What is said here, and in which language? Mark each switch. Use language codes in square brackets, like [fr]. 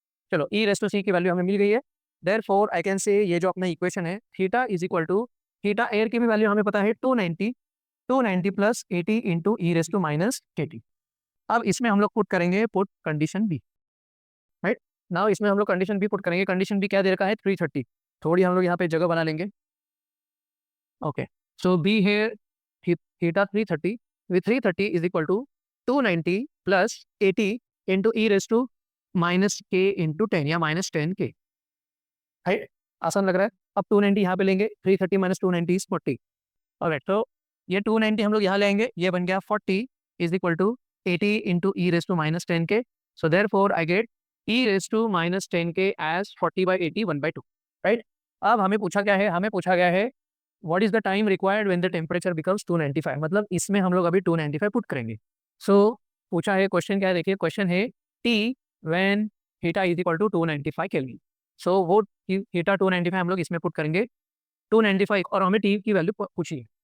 [hi] चलो ई raise to सी की value हमें मिल गई है. [en] therefore I can say [hi] ये जो अपना इक्वेशन है theta is equal to theta air की भी वैल्यू हमें पता है 290 plus 80 into E raise to minus 80. अब इसमें हम लोग पुट करेंगे put condition B. Right now इसमें हम लोग कंडीशन बी पुट करेंगे. कंडीशन बी क्या दे रखा है 330. थोड़ी हम लोग यहाँ पे जगह बना लेंगे. [en] okay so B है theta 330 with 330 is equal to 290 plus 80 into e raised to minus k into 10 [hi] या [en] minus 10k. [hi] राइट आसान लग रहा है. अब 290 यहाँ पे लेंगे, [en] 330 minus 290 is 40. [hi] ऑलराइट तो ये 290 हम लोग यहाँ लेंगे, ये बन गया [en] 40 is equal to 80 into e raised to minus 10k. So therefore I get e raised to minus 10k as 40 by 80 1/2. Right [hi] अब हमें पूछा क्या है, हमें पूछा गया है [en] What is the time required when the temperature becomes 295. [hi] मतलब इसमें हम लोग अभी 295 पुट करेंगे. सो पूछा है क्वेश्चन क्या है, देखिए क्वेश्चन है [en] T when theta is equal to 295 kelvin. [hi] सो वो थीटा 295 हम लोग इसमें पुट करेंगे 295 और हमें टी की वैल्यू पूछी है.